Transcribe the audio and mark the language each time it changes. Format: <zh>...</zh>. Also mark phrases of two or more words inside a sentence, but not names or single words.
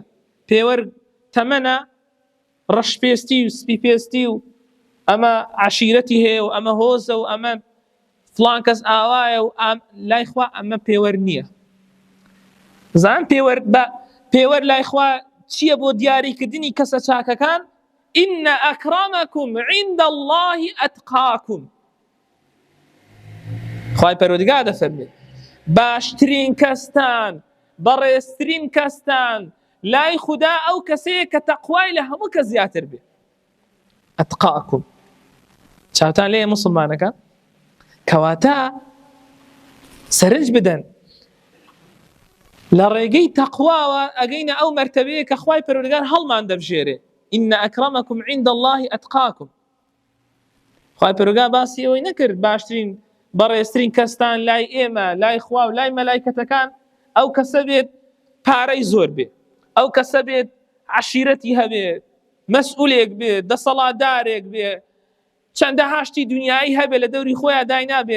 <ckb>پێوەر تەمەنە، ڕەشپێستی و سپیپێستی و ئەمە عەشیرەتی هەیە و ئەمە هۆزە و ئەمە فڵان کەس ئاوایە و لای خوا ئەمە پێوەر نییە. زان پێوەر لای خوا چییە بۆ دیاریکردنی کەسە چاکەکان؟</ckb> <ar>إن أكرمكم عند الله أتقاكم.</ar> <ckb>خوای پەروەردیگار دەفەرمێت باشترین کەستان، بەڕێزترین کەستان لای خوددا ئەو کەسەیە کە تەقوای لە هەموو کەس زیاتر بێ. ئەتقاکم چاوتان لێیە موسڵمانەکان؟ کەواتە سەرنج بدەن لە ڕێگەی تەقواوە ئەگەینە ئەو مەرتەبەیە کە خوای پەروەردیگار هەڵمان دەبژێرێ.</ckb> <ar>إن أكرمكم عند الله أتقاكم.</ar> <ckb>خوای پەروەردیگار باسی ئەوەی نەکرد باشترین بەڕێزترین کەستان لای ئێمە، لای خوا و لای مەلایکەتەکان ئەو کەسە بێت پارەی زۆر بێ، ئەو کەسە بێت عەشیرەتی هەبێ، مەسئولێک بێت، دەسەڵاتدارێک بێ، چەندە هاشتی دنیایی هەبێ لە دەوری خۆیان داینابێت.</ckb>